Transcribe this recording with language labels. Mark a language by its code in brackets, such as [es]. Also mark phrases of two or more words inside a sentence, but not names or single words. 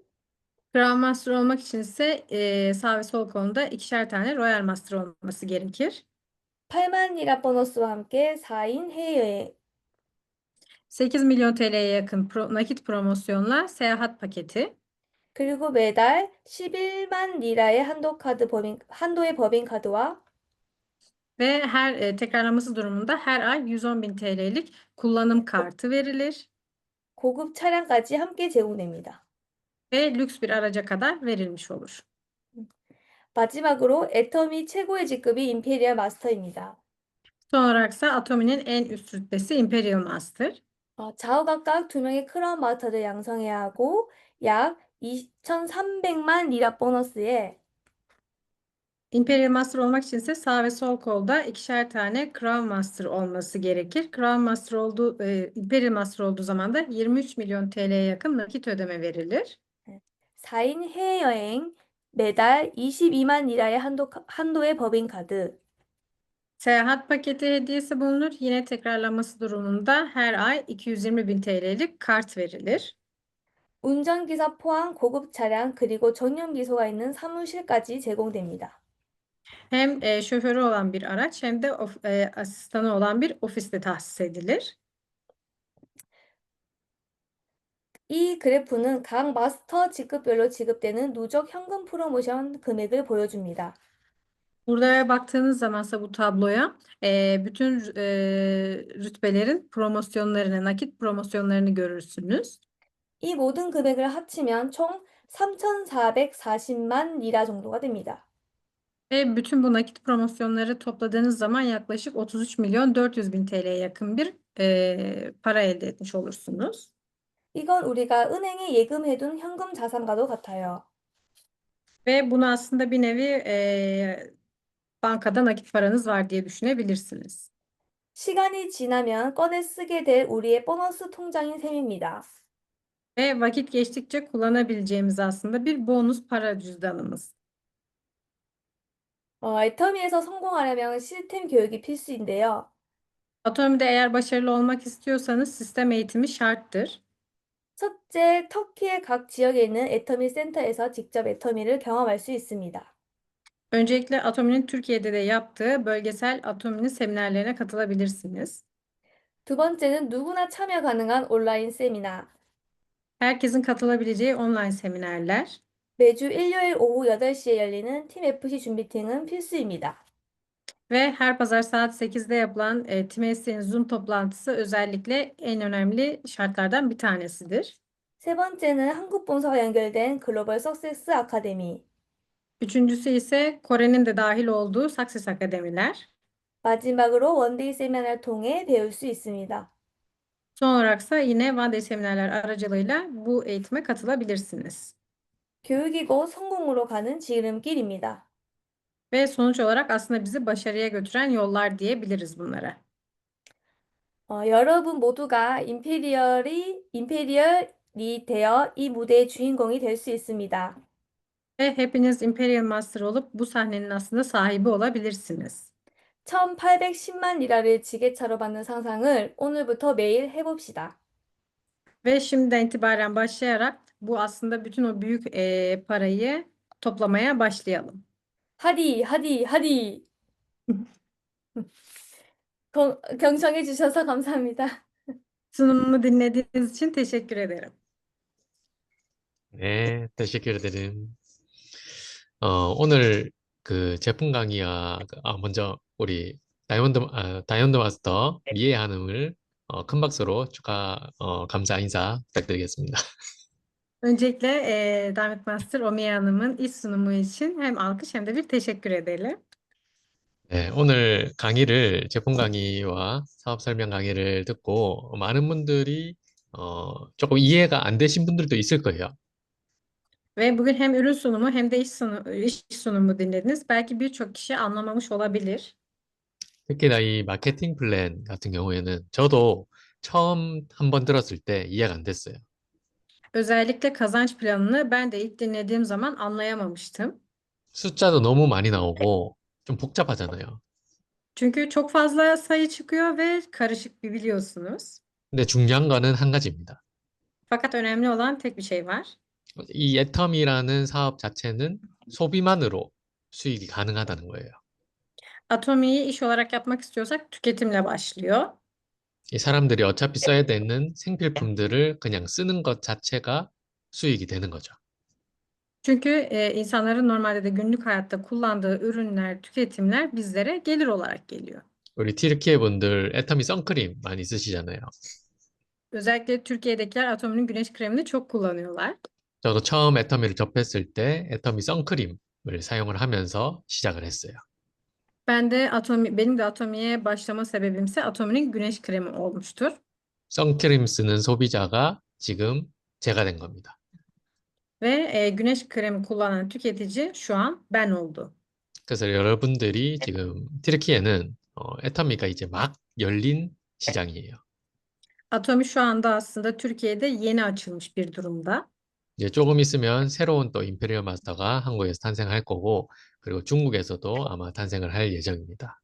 [tr] Crown Master olmak için ise sağ ve sol kolunda ikişer tane Royal Master olması gerekir. [ko] 8만 리라 보너스와 함께 4인 해외여행 [tr] 8 milyon TL'ye yakın nakit promosyonla seyahat paketi [ko] 그리고 매달 11만 리라의 한도의 법인카드와 [tr] ve her tekrarlaması durumunda her ay 110.000 TL'lik kullanım kartı verilir [ko] 고급 차량까지 함께 제공됩니다. [tr] ve lüks bir araca kadar verilmiş olur. [ko] 마지막으로 애터미 최고의 직급이 임페리얼 마스터입니다. [tr] Son olaraksa Atomi'nin en üst rütbesi Imperial Master. [ko] 좌우각각 2명의 크라운 마스터를 양성해야 하고 약 2,300만 리라 보너스에 [tr] Imperial Master olmak için ise sağ ve sol kolda ikişer tane Crown Master olması gerekir. Imperial Master olduğu zaman da 23 milyon TL'ye yakın nakit ödeme verilir. [ko] 4인 해외여행 매달 22만 리라의 한도의 법인카드 [tr] Seyahat paketi hediyesi bulunur. Yine tekrarlanması durumunda her ay 220.000 TL'lik kart verilir. [ko] 운전기사 포함 고급 차량 그리고 전용비서가 있는 사무실까지 제공됩니다. [tr] Hem şoförü olan bir araç hem de asistanı olan bir ofiste tahsis edilir. [ko] 이 그래프는 각 마스터 직급별로 지급되는 누적 현금 프로모션 금액을 보여줍니다. [tr] Burada baktığınız zamansa bu tabloya bütün rütbelerin promosyonlarını, nakit promosyonlarını görürsünüz. [ko] 이 모든 금액을 합치면 총 3,440만 리라 정도가 됩니다. [tr] Ve bütün bu nakit promosyonları topladığınız zaman yaklaşık 33 milyon 400 bin TL'ye yakın bir para elde etmiş olursunuz. [ko] 이건 우리가 은행에 예금해둔 현금 자산과도 같아요. [tr] Ve bunu aslında bir nevi bankada nakit paranız var diye düşünebilirsiniz. [ko] 시간이 지나면 꺼내 쓰게 될 우리의 보너스 통장인 셈입니다. [tr] Ve vakit geçtikçe kullanabileceğimiz aslında bir bonus para cüzdanımız. [ko] 애터미에서 성공하려면 시스템 교육이 필수인데요. [tr] Atomi'de eğer başarılı olmak istiyorsanız sistem eğitimi şarttır. [ko] 첫째, 터키의 각 지역에 있는 애터미 센터에서 직접 애터미를 경험할 수 있습니다. [tr] Öncelikle Atomi'nin Türkiye'de de yaptığı bölgesel Atomi'nin seminerlerine katılabilirsiniz. [ko] 두 번째는 누구나 참여 가능한 온라인 세미나. [tr] Herkesin katılabileceği online seminerler [ko] 매주 일요일 오후 8시에 열리는 팀 FC 준비팅은 필수입니다. [tr] ve her pazar saat 8'de yapılan Team SC'nin Zoom toplantısı özellikle en önemli şartlardan bir tanesidir. [ko] 세 번째는 한국 본사와 연결된 글로벌 석세스 아카데미. [tr] Üçüncüsü ise Kore'nin de dahil olduğu Success Akademiler. [ko] 마지막으로 원데이 세미나를 통해 배울 수 있습니다. [tr] Son olaraksa yine [en] One Day [tr] seminerler aracılığıyla bu eğitime katılabilirsiniz. [ko] 교육이고 성공으로 가는 지름길입니다. [tr] Ve sonuç olarak aslında bizi başarıya götüren yollar diyebiliriz bunlara. [ko] 여러분 모두가 임페리얼이 되어 이 무대의 주인공이 될 수 있습니다. [tr] Ve hepiniz Imperial Master olup bu sahnenin aslında sahibi olabilirsiniz. [ko] 1810만 리라를 지게차로 받는 상상을 오늘부터 매일 해봅시다. [tr] Ve şimdiden itibaren başlayarak bu aslında bütün o büyük parayı toplamaya başlayalım. Haydi, haydi, haydi. [ko] 경청해 주셔서 감사합니다. [tr] Sunumumu dinlediğiniz için teşekkür ederim. [ko] 네, 대시키르들은 오늘 그 제품 강의와 먼저 우리 다이아몬드 마스터 미에 한음을 큰 박수로 감사 인사 부탁드리겠습니다. [tr] Öncelikle Davet Master Omiye Hanım'ın iş sunumu için hem alkış hem de bir teşekkür edelim. [ko] 네, 오늘 강의를 제품 강의와 사업 설명 강의를 듣고 많은 분들이 조금 이해가 안 되신 분들도 있을 거예요. [tr] Ve bugün hem ürün sunumu hem de iş sunumu dinlediniz. Belki birçok kişi anlamamış olabilir. [ko] 특히나 이 마케팅 플랜 같은 경우에는 저도 처음 한번 들었을 때 이해가 안 됐어요. [tr] Özellikle kazanç planını ben de ilk dinlediğim zaman anlayamamıştım. [ko] 숫자도 너무 많이 나오고 좀 복잡하잖아요. [tr] Çünkü çok fazla sayı çıkıyor ve karışık biliyorsunuz. [ko] 근데 중요한 거는 한 가지입니다. [tr] Fakat önemli olan tek bir şey var. [ko] 이 애텀이라는 사업 자체는 소비만으로 수익이 가능하다는 거예요. [tr] Atomi'yi iş olarak yapmak istiyorsak tüketimle başlıyor. [ko] 이 사람들이 어차피 써야 되는 생필품들을 그냥 쓰는 것 자체가 수익이 되는 거죠. [tr] Çünkü insanların normalde de günlük hayatta kullandığı ürünler, tüketimler bizlere gelir olarak geliyor. [ko] 우리 티르키예 분들 애터미 선크림 많이 쓰시잖아요. [tr] Özellikle Türkiye'dekiler Atomi'nin güneş kremini çok kullanıyorlar. [ko] 저도 처음 애터미를 접했을 때 애터미 선크림을 사용을 하면서 시작을 했어요. [tr] Benim de Atomi'ye başlama sebebimse Atomi'nin güneş kremi olmuştur. [ko] 선크림 쓰는 소비자가 지금 제가 된 겁니다. [tr] Ve güneş kremi kullanan tüketici şu an ben oldu. [ko] 그래서 여러분들이 지금 티르키예는 애터미가 이제 막 열린 시장이에요. [tr] Atomi şu anda aslında Türkiye'de yeni açılmış bir durumda. [ko] 이제 조금 있으면 새로운 또 임페리얼 마스터가 한국에서 탄생할 거고, 그리고 중국에서도 아마 탄생을 할 예정입니다.